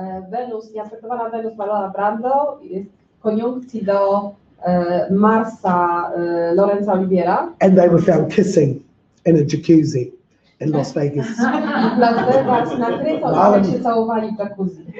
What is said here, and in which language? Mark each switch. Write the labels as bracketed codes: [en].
[pl] Wenus, nieaspektowana Wenus Marlona Brando jest w koniunkcji do Marsa Laurence'a Oliviera. [en] And they were found kissing in a jacuzzi in Las Vegas. [pl] Las Vegas nakryto, jak się całowali w jacuzzi.